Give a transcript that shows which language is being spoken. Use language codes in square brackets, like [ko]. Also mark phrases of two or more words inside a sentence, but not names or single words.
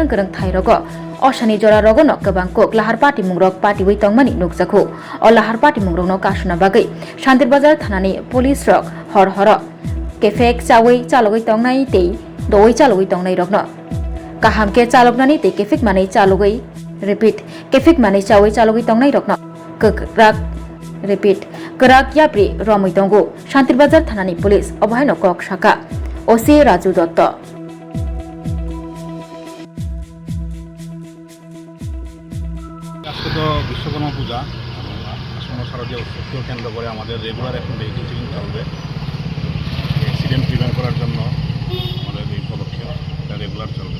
[trp] गोरों थाइरग असानि जरा रगनो गोबां कोक लाहार पार्टी मुंरक पार्टी वै तंगमानि नुकजाखौ अ लाहार पार्टी मुंरकनो कासुना बागै शान्तिर बाजार थानानि पुलिस रक हर हर केफेक चावै चालुगै तंगनाय तै दoi चालुगै तंगनाय रगनो काहाम के चालुगनानि तै केफेक मानै चालुगै रिपीट केफेक मानै चावै चालुगै तंगनाय रगनो ककराक रिपीट केरागिया प्रि रमै दंगो शान्तिर बाजार थानानि पुलिस अबाहायनो कक शाखा ओसि राजु दत्त [bn] আজকে তো বিশ্বকর্মা পূজা আসন্ন শারদীয় উৎসবকে কেন্দ্র করে আমাদের রেগুলার এখন [en] vehicle checking [bn] চলবে [en] accident prevent [bn] করার জন্য আমাদের এই পদক্ষেপ রেগুলার চলবে।